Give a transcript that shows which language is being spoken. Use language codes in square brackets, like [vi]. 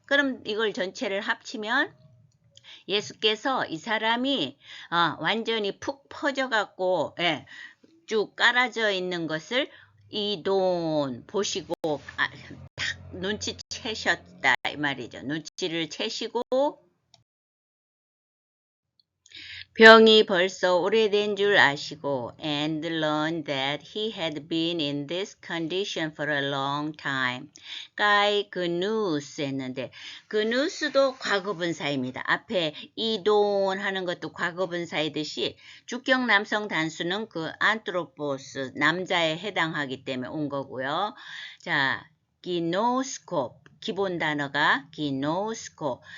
[ko] 그럼 이걸 전체를 합치면 예수께서 이 사람이 완전히 푹 퍼져갖고 쭉 깔아져 있는 것을 이돈 보시고 탁 눈치채셨다 이 말이죠. 눈치를 채시고 병이 벌써 오래된 줄 아시고 [en] and learned that he had been in this condition for a long time. [ko] 까이 그누스 했는데 그누스도 과거분사입니다. 앞에 이돈 하는 것도 과거분사이듯이 주격 남성 단수는 그 안트로포스 남자에 해당하기 때문에 온 거고요. 자, 기노스코 기본 단어가 기노스코.